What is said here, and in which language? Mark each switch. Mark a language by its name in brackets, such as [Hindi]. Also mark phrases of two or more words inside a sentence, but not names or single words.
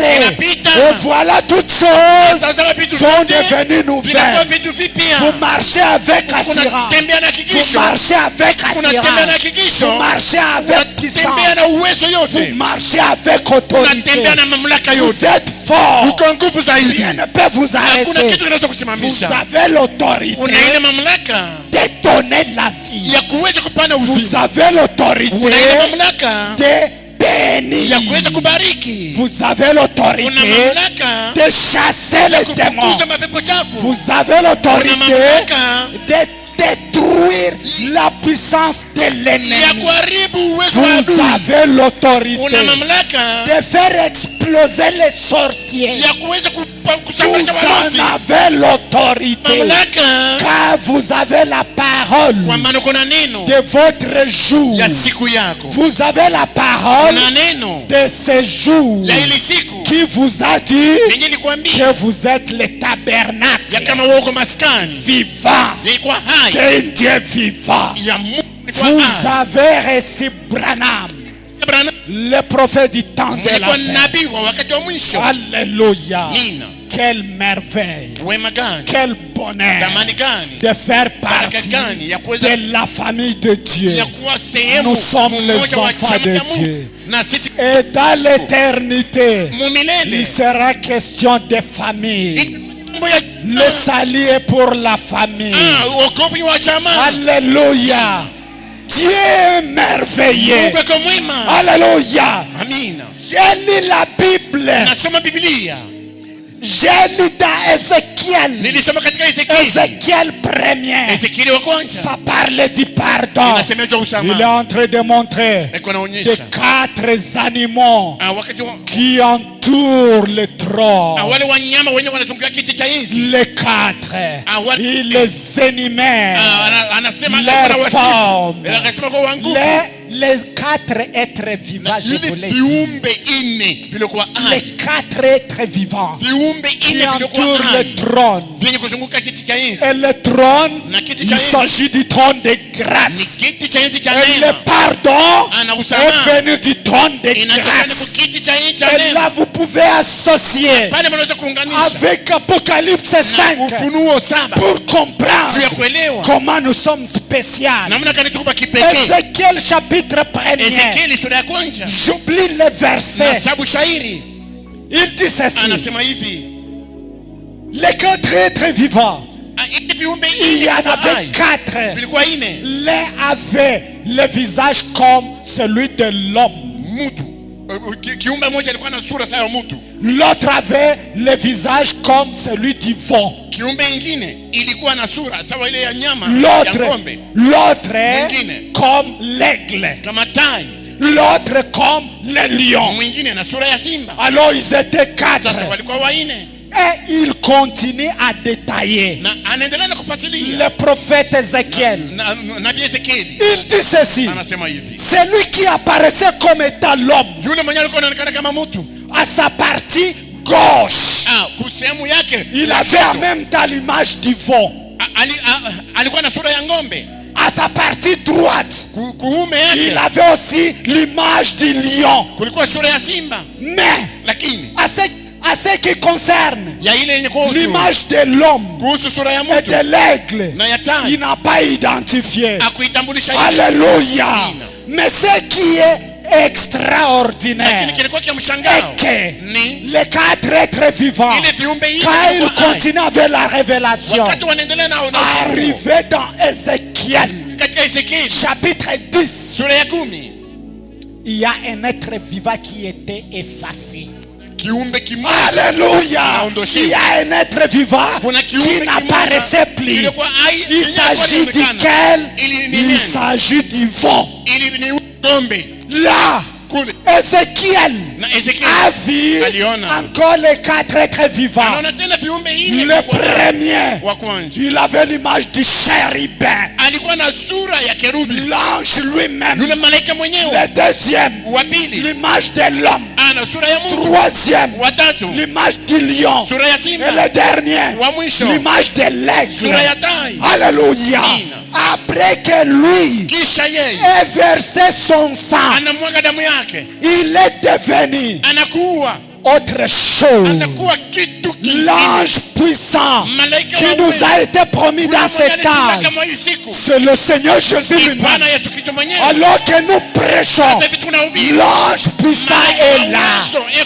[French] Et voilà, toutes choses sont devenues nouvelles. Vous marchez avec assurance. Vous marchez avec assurance. Vous marchez avec puissance. Vous marchez avec autorité. Vous êtes fort. [Swahili] uko nguvu zaidi. [French] Rien ne peut vous [Swahili] Hakuna [French] arrêter. [Swahili] kitu kinaweza [French] Vous [Swahili] kusimamisha. [French] avez l'autorité [Swahili] Una ile mamlaka [French] de donner la vie. [Swahili] ya kuweza kupana [French] Vous [Swahili] uzima. [French] avez l'autorité [Swahili] Una ile mamlaka [French] de bénir. [Swahili] ya kuweza kubariki. [French] Vous avez [Swahili] Una [French] l'autorité [Swahili] mamlaka [French] de chasser [Swahili] ya [French] les démons. [Swahili] kufukuza mapepo chafu. [French] Vous avez [Swahili] Una [French] l'autorité [Swahili] mamlaka [French] de détruire la puissance de [Swahili] ya [French] l'ennemi. [Swahili] kuharibu uwezo wa [French] Vous [Swahili] adui. [French] avez l'autorité [Swahili] Una mamlaka [French] de faire exploser les sorciers. [Swahili] ya kuweza [French] Vous [Swahili] kusambaratisha walozi. [French] en avez l'autorité [Swahili] Mamlaka [French] car vous avez la parole [Swahili] kwa maana kuna neno [French] de votre jour. [Swahili] ya siku yako. [French] Vous avez la parole [Swahili] Kuna neno [French] de ce jour [Swahili] ya ile siku [French] qui vous a dit [Swahili] yenye likwambia [French] que vous êtes le [Swahili] ya [French] tabernacle [Swahili] kama wako maskani [French] vivant [Swahili] ilikuwa hai [French] d'un Dieu vivant. [Swahili] ya Mungu ilikuwa [French] Vous [Swahili] hai. [French] avez reçu Branham, [Swahili] Abraham [French] le prophète du temps de la [Swahili] alikuwa [French] fin. [Swahili] nabii wa wakati wa mwisho. [French] Alléluia. [Swahili] Nina [French] Quelle merveille. [Swahili] wema gani, [French] Quel bonheur [Swahili] damani gani, [French] de faire [Swahili] baraka [French] partie [Swahili] gani ya kuweza [French] de la famille de Dieu. [Swahili] ya kuwa sehemu [French] Nous sommes les [Swahili] mmoja wa [French] enfants [Swahili] chama [French] de [Swahili] cha Mungu. [French] Dieu. [Swahili] Na sisi [French] Et dans l'éternité, il [Swahili] mumilele [French] sera question de famille. [Swahili] mambo ya [French] Le salut est pour la famille. [Swahili] wokovu ni wa chama. [French] Alléluia. Dieu est merveilleux. [Swahili] Mungu ako mwema. [French] Alléluia. [Swahili] Amina. [French] J'ai lu la Bible. [Swahili] Nasoma Biblia. [French] J'ai lu dans Ézéchiel. [Swahili] Nilisoma katika Ezekieli. [French] Ézéchiel 1er. [Swahili] Ezekieli wa kwanza. [French] Ça parlait du pardon. [Swahili] Inasemea juu ya [French] Il est [Swahili] usamaha. [French] en train de montrer [Swahili] Eko [French] les [Swahili] naonyesha [French] 4 animaux [Swahili] wakati [French] qui entourent le trône. [Swahili] wale wanyama wenye wanazunguka kiti cha enzi. [French] Les 4. [Swahili] Awali- [French] Il les énumère. [Swahili] Anasema [French] Les femmes. [Swahili] akasema kwa wangu [French] Les 4 êtres vivants, je [Swahili] ile [French] vous l'ai dit. [Swahili] viumbe ine vilikuwa [French] Les [Swahili] hai. [French] 4 êtres vivants [Swahili] Viumbe [French] qui [Swahili] ine vilikuwa [French] entourent [Swahili] hai [French] le trône. [Swahili] vyenye kuzunguka kiti cha enzi. [French] Et le trône, [Swahili] Na kiti [French] il [Swahili] cha enzi [French] s'agit du trône de [Swahili] ni [French] grâce. [Swahili] kiti cha enzi cha [French] Et le [Swahili] neema. [French] pardon [Swahili] Ana [French] est [Swahili] usamaha [French] venu du trône de [Swahili] inatoka ni [French] grâce. [Swahili] kiti cha enzi cha [French] Et [Swahili] neema. [French] là, vous pouvez associer [Swahili] Pale mnaweza kuunganisha [French] avec Apocalypse [Swahili] na [French] 5 [Swahili] Ufunuo 7 [French] pour [Swahili] juu ya [French] comprendre [Swahili] kuelewa [French] comment nous sommes spéciaux. [Swahili] namna gani tuko kipekee. [French] Ézéchiel chapitre 1er. [Swahili] Ezekieli sura ya kwanza [French] J'oublie le [Swahili] na [French] verset. [Swahili] sabu shairi [French] Il dit ceci. [Swahili] anasema hivi, [French] Les 4 êtres vivants. [Swahili] ile viumbe [French] Il y [Swahili] ine [French] en [Swahili] vilikuwa [French] avait [Swahili] hai. [French] 4. [Swahili] Vilikuwa ine. [French] L'un avait le visage comme celui de l'homme. [Swahili] Mtu kiumbe moja alikuwa na sura sawa ya mtu. [French] L'autre avait le visage comme celui du veau. [Swahili] Kiumbe ingine ilikuwa na sura sawa ile ya nyama ya [French] L'autre [Swahili] ng'ombe [French] est comme l'aigle. [Swahili] kama tai. [French] L'autre comme le lion. [Swahili] Mwingine na sura ya simba. [French] Alors ils étaient 4. [Swahili] Sasa walikuwa waine [French] Et il continue à détailler. [Swahili] na anaendelea na kufasilia. [French] Le prophète Ézéchiel, [Swahili] Nabii Ezekieli [French] il dit ceci. [Swahili] anasema hivi, [French] Celui qui apparaissait comme étant l'homme, [Swahili] yule mwenye alikuwa anaonekana kama mtu [French] à sa partie gauche, [Swahili] kusehemu yake [French] il avait en même temps l'image du veau. [Swahili] alikuwa na sura ya ng'ombe. [French] À sa partie droite, [Swahili] Kuume [French] il [Swahili] yake [French] avait aussi l'image du lion. [Swahili] kulikuwa sura ya simba, [French] Mais [Swahili] lakini [French] à ce qui concerne [Swahili] ya ile yenye kuhusu [French] l'image de l'homme [Swahili] kuhusu sura ya [French] et [Swahili] mtu [French] de l'aigle, [Swahili] na ya tai [French] il n'a pas identifié. [Swahili] akuitambulisha hivi. [French] Alléluia. [Swahili] Amina. [French] Mais ce qui est extraordinaire [Swahili] Lakini kilikuwa kia [French] est [Swahili] mshangao [French] que [Swahili] ni [French] les 4 êtres vivants, [Swahili] ile viumbe hivi [French] quand ils [Swahili] vilikuwa hai. [French] continuent avec la révélation, [Swahili] Wakati wanaendelea na ufunuo. [French] arrivé dans Ézéchiel, [Swahili] Katika Ezekieli [French] chapitre 10, [Swahili] sura ya 10 [French] il y a un être vivant qui était effacé. [Swahili] kiumbe kimoja [French] Alléluia. [Swahili] Aondoshe. [French] Il y a un être vivant [Swahili] kuna [French] qui [Swahili] kiumbe [French] n'apparaissait plus. [Swahili] kilikuwa hai. [French] Il s'agit duquel? Il s'agit du veau. [Swahili] ili ni ng'ombe [French] Là, [Swahili] kule [French] Ézéchiel [Swahili] na Ezekieli [French] a vu [Swahili] aliona [French] encore les 4 êtres vivants. [Swahili] anaona tena viumbe ine [French] Le premier, [Swahili] wa kwanza [French] il avait l'image du chérubin. [Swahili] alikuwa na sura ya kerubi, [French] L'ange lui-même. [Swahili] yule malaika mwenyewe. [French] Le deuxième, [Swahili] Wa pili [French] l'image de l'homme. [Swahili] ana sura ya mtu. [French] Troisième, [Swahili] Wa tatu [French] l'image du lion. [Swahili] sura ya [French] Et [Swahili] simba. [French] le dernier, [Swahili] Wa mwisho [French] l'image de [Swahili] sura ya [French] l'aigle. [Swahili] tai. [French] Alléluia. [Swahili] Amina. [French] Après que lui [Swahili] Kisha yeye [French] ait versé son sang, [Swahili] anamwaga damu yake, [French] il est devenu [Swahili] anakuwa [French] autre chose. L'ange puissant qui nous a été promis dans cette âge, c'est le Seigneur Jésus lui-même. Alors que nous prêchons, l'ange puissant est là.